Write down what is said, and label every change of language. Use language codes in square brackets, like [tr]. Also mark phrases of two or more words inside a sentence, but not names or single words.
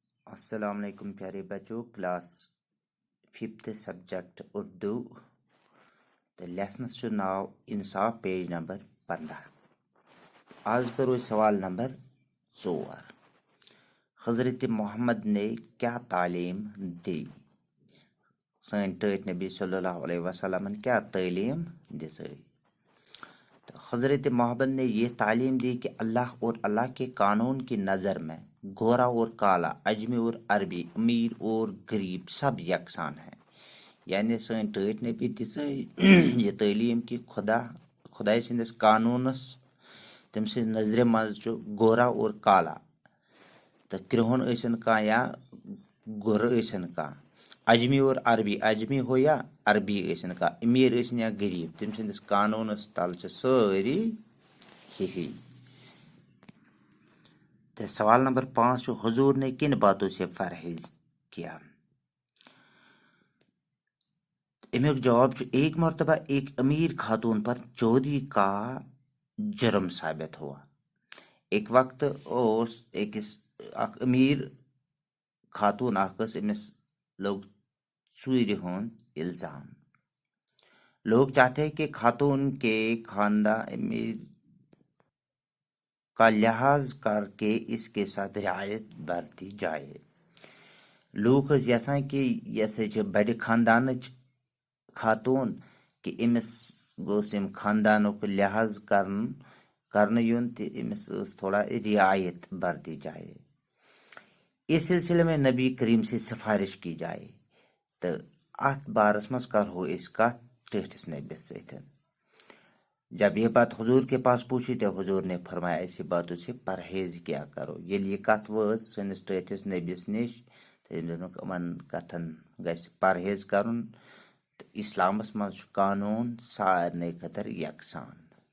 [ur] السلام علیکم پیارے بچوں، کلاس 5th سبجیکٹ اردو [ks] تو لیسنس چھُ ناو [ur] انصاف پیج نمبر 15۔ آج کرو سوال نمبر 4۔ حضرت محمد نے کیا تعلیم دی؟ [ks] سن ٹٲٹھۍ نبی صلی اللہ علیہ وسلم کیا تعلیم دِژ؟ [ur] تو حضرت محمد نے یہ تعلیم دی کہ اللہ اور اللہ کے قانون کی نظر میں گورا اور کالا، اجمی اور عربی، امیر اور غریب سب یکساں ہیں۔ [ks] یعنی سن ٹٲٹھۍ نبی دِژ یہ تعلیم کہ خدائے سندس قانونس تم سٕنٛزِ نظرِ منٛز چھُ [ur] گورا اور کالا، [ks] تو کرٛہُن ٲسِن کانٛہہ یا گۄرٕ ٲسِن کانٛہہ، [ur] اجمی اور عربی، [ks] اجمی ہو یا عربی ٲسِن کانٛہہ، امیر ٲسِن یا غریب، تم سندس قانونس تل چھِ سٲری ہِوی۔ تو سوال نمبر 5 چھُ [ur] حضور نے کن باتوں سے پرہیز کیا؟ [ks] امیک جواب چھُ [ur] ایک مرتبہ ایک امیر خاتون پر چوری کا جرم ثابت ہوا۔ [ks] ایک وقت اک امیر خاتون امس لوگ ژوٗرِ ہُنٛد الزام۔ [ur] لوگ چاہتے ہیں کہ خاتون کے خاندان امیر کا لحاظ کر کے اس کے ساتھ رعایت برتی جائے۔ [ks] لوگ یژھان کہ یہ بڑِ خاندانٕچ خاتون کہ امس گوٚژھ یم خاندانُک لحاظ کرنہٕ یُن تہٕ امس ٲس [ur] تھوڑا رعایت برتی جائے۔ اس سلسلے میں نبی کریم سے سفارش کی جائے۔ [ks] تو ات بارس مز کرو اس کت ٹھٹھس نبیس سۭتۍ۔ [ur] جب یہ بات حضور کے پاس پوچھی تو حضور نے فرمایا ایسی باتوں سے پرہیز کیا کرو۔ [ks] ییٚلہِ یہِ کتھ وٲژ سٲنِس ٹھٹھس نبیس نش تو أمۍ دوٚپُکھ یِمن کتھن گژھِ پرہیز کرُن۔ تہٕ اسلامس منٛز چھُ قانوٗن سارنٕے خٲطرٕ یکسان۔